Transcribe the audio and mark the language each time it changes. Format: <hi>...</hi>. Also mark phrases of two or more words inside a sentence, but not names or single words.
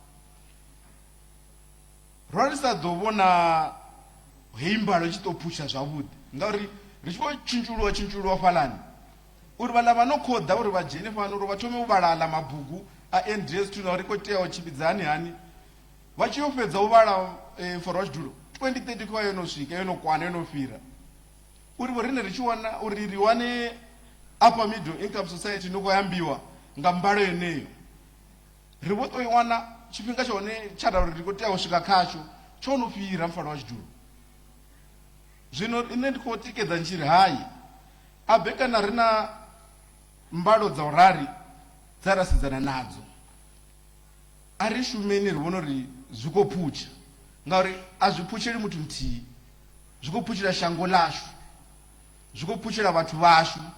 <ve>ro ri sa ḓo vhona heyi mbalo i tshi ḓo phusha zwavhuḓi ngauri ri tshi vho tshintshuluwa fhalani uri vhaḽa vha no khoḓa uri vha dzhene fhano uri vha thome u vhala aḽa mabugu a NDS 2 na uri khou tea u tshimbidza hani vha tshi yo fhedza u vhala mfaro wa tshidulo 2030 khou vha yo no swika yo no kwana yo no fhira uri vho rine ri tshi wana uri ri wane</ve> <en>upper middle income society</en> <ve>no khou yambiwa nga mbalo yeneyo ri vho tou i wana tshifhinga tsha hone tsha da uri ri khou tea u swika khatsho tsho no fhira mfaro wa tshidulo zwino ine ndi khou tikedza ntshiri hayi a bekana ri na mbalo dza urari dza ra sedzana nadzo a ri shumeni ri vhona uri zwi khou phutsha ngauri a zwi phutsheli muthu muthihi zwi khou phutshela shango ḽashu zwi khou phutshela vhathu vhashu</ve>